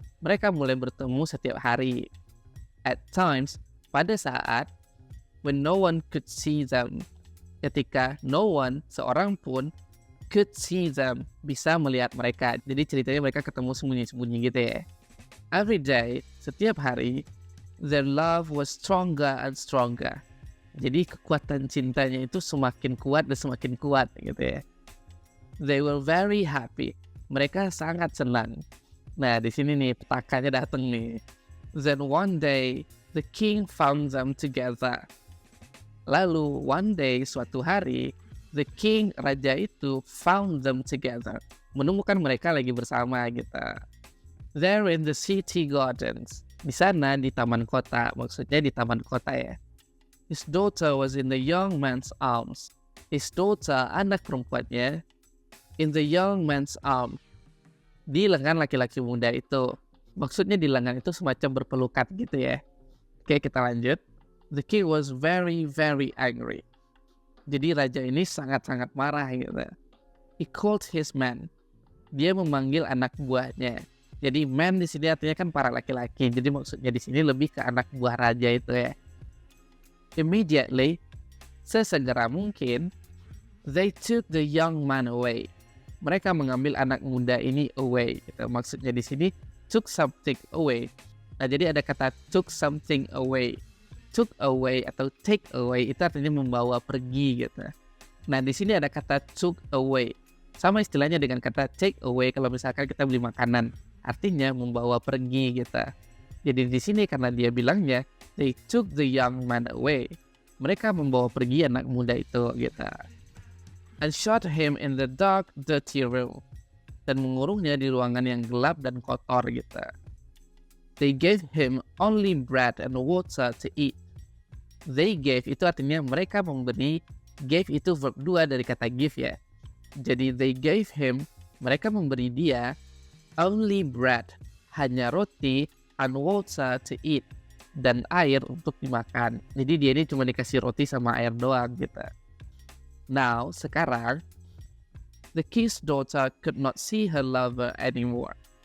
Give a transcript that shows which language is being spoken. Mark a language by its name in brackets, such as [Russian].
[Indonesian] Mereka mulai bertemu setiap hari. [English] At times, [Indonesian] pada saat [English] when no one could see them, [Indonesian] ketika [English] no one, [Indonesian] seorang pun, [English] could see them, [Indonesian] bisa melihat mereka. Jadi ceritanya mereka ketemu sembunyi-sembunyi gitu ya. [English] Every day, [Indonesian] setiap hari, [English] their love was stronger and stronger. [Indonesian] Jadi kekuatan cintanya itu semakin kuat dan semakin kuat gitu ya. [English] They were very happy. [Indonesian] Mereka sangat senang. Nah, di sini nih petakannya datang nih. [English] Then one day, the king found them together. Lalu one day, [Indonesian] suatu hari, [English] the king, [Indonesian] raja itu, [English] found them together. [Indonesian] Menemukan mereka lagi bersama gitu. [English] They're in the city gardens. [Indonesian] Di sana di taman kota, maksudnya di taman kota ya. [English] His daughter was in the young man's arms. His daughter, [Indonesian] anak perempuannya, [English] in the young man's arm, [Indonesian] di lengan laki-laki muda itu. Maksudnya di lengan itu semacam berpelukan gitu ya. Oke, kita lanjut. [English] The king was very, very angry. [Indonesian] Jadi raja ini sangat-sangat marah gitu. [English] He called his men. [Indonesian] Dia memanggil anak buahnya. Jadi men di sini artinya kan para laki-laki. Jadi maksudnya di sini lebih ke anak buah raja itu ya. [English] Immediately, [Indonesian] sesegera mungkin, [English] they took the young man away. [Indonesian] Mereka mengambil anak muda ini away. Gitu. Maksudnya di sini [English] took something away. [Indonesian] Nah, jadi ada kata [English] took something away. Took away [Indonesian] atau [English] take away [Indonesian] itu artinya membawa pergi gitu. Nah, di sini ada kata [English] took away. [Indonesian] Sama istilahnya dengan kata [English] take away [Indonesian] kalau misalkan kita beli makanan. Artinya membawa pergi gitu. Jadi di sini karena dia bilangnya [English] they took the young man away. [Indonesian] Mereka membawa pergi anak muda itu gitu. [English] And shut him in the dark, dirty room. [Indonesian] Dan mengurungnya di ruangan yang gelap dan kotor gitu. [English] They gave him only bread and water to eat. They gave [Indonesian] itu artinya mereka memberi. Gave itu verb 2 dari kata give ya. Jadi [English] they gave him, [Indonesian] mereka memberi dia [English] only bread, [Indonesian] hanya roti, [English] and water to eat, [Indonesian] dan air untuk dimakan. Jadi dia ini cuma dikasih roti sama air doang gitu. [English] Now, [Indonesian] sekarang, [English] the king's daughter could not see her lover anymore.